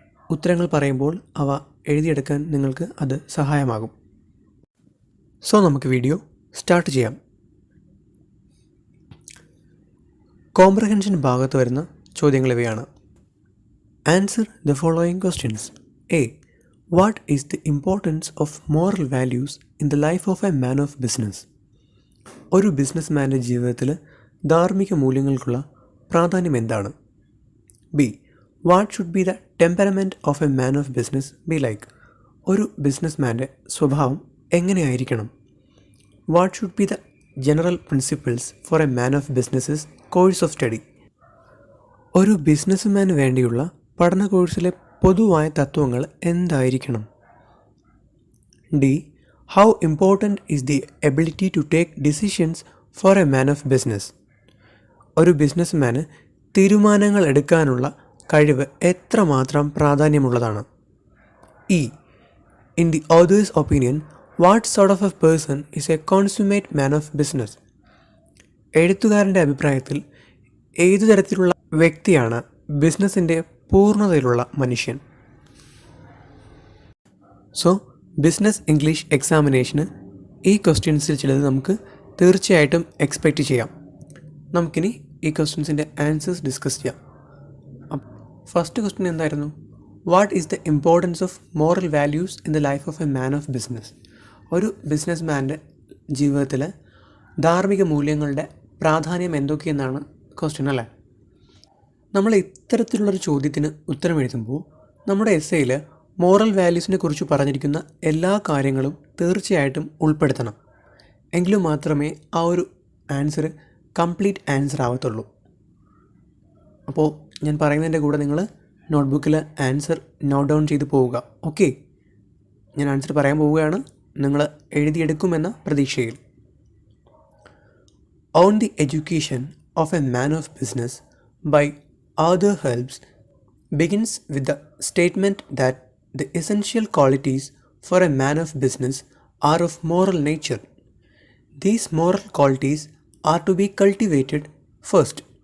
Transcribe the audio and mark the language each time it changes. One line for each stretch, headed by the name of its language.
Malayalam: ഉത്തരങ്ങൾ പറയുമ്പോൾ അവ എഴുതിയെടുക്കാൻ നിങ്ങൾക്ക് അത് സഹായമാകും. സോ നമുക്ക് വീഡിയോ സ്റ്റാർട്ട് ചെയ്യാം. കോംപ്രഹെൻഷൻ ഭാഗത്ത് വരുന്ന ചോദ്യങ്ങൾ ഇവയാണ്.
English: Answer the following questions. A. What is the importance of moral values in the life of a man of business?
Malayalam: ഒരു ബിസിനസ്മാൻ്റെ ജീവിതത്തിൽ ധാർമ്മിക മൂല്യങ്ങൾക്കുള്ള പ്രാധാന്യം എന്താണ്? B.
English: What should be the temperament of a man of business be like?
Malayalam: ഒരു ബിസിനസ്മാൻ്റെ സ്വഭാവം എങ്ങനെയായിരിക്കണം?
English: What should be the general principles for a man of business's course of study?
Malayalam: ഒരു ബിസിനസ്മാന് വേണ്ടിയുള്ള പഠന കോഴ്സിലെ പൊതുവായ തത്വങ്ങൾ എന്തായിരിക്കണം? D.
English: How important is the ability to take decisions for a man of business?
Malayalam: ഒരു ബിസിനസ്മാന് തീരുമാനങ്ങൾ എടുക്കാനുള്ള കഴിവ് എത്രമാത്രം പ്രാധാന്യമുള്ളതാണ്? E.
English: In the author's opinion, what sort of a person is a consummate man of business?
Malayalam: എഴുത്തുകാരൻ്റെ അഭിപ്രായത്തിൽ ഏതു തരത്തിലുള്ള വ്യക്തിയാണ് ബിസിനസ്സിൻ്റെ പൂർണ്ണതയിലുള്ള മനുഷ്യൻ? സോ ബിസിനസ് ഇംഗ്ലീഷ് എക്സാമിനേഷന് ഈ ക്വസ്റ്റ്യൻസിൽ ചിലത് നമുക്ക് തീർച്ചയായിട്ടും എക്സ്പെക്റ്റ് ചെയ്യാം. നമുക്കിനി ഈ ക്വസ്റ്റ്യൻസിൻ്റെ ആൻസേഴ്സ് ഡിസ്കസ് ചെയ്യാം. ഫസ്റ്റ് ക്വസ്റ്റ്യൻ എന്തായിരുന്നു?
English: What is the importance of moral values in the life of a man of business?
Malayalam: ഒരു ബിസിനസ് മാൻ്റെ ജീവിതത്തിൽ ധാർമ്മിക മൂല്യങ്ങളുടെ പ്രാധാന്യം എന്തൊക്കെയെന്നാണ് ക്വസ്റ്റ്യൻ, അല്ലേ? നമ്മൾ ഇത്തരത്തിലുള്ളൊരു ചോദ്യത്തിന് ഉത്തരം എഴുതുമ്പോൾ നമ്മുടെ എസ്സേയിൽ മോറൽ വാല്യൂസിനെ കുറിച്ച് പറഞ്ഞിരിക്കുന്ന എല്ലാ കാര്യങ്ങളും തീർച്ചയായിട്ടും ഉൾപ്പെടുത്തണം. എങ്കിലും മാത്രമേ ആ ഒരു ആൻസർ കംപ്ലീറ്റ് ആൻസർ ആവത്തുള്ളൂ. അപ്പോൾ ഞാൻ പറയുന്നതിൻ്റെ കൂടെ നിങ്ങൾ നോട്ട്ബുക്കിൽ ആൻസർ നോട്ട് ഡൗൺ ചെയ്ത് പോവുക. ഓക്കെ, ഞാൻ ആൻസർ പറയാൻ പോവുകയാണ്, നിങ്ങൾ എഴുതിയെടുക്കുമെന്ന പ്രതീക്ഷയിൽ.
English: On the education of a man of business by Arthur Helps begins with the statement that the essential qualities for a man of business are of moral nature. These moral qualities are to be cultivated first.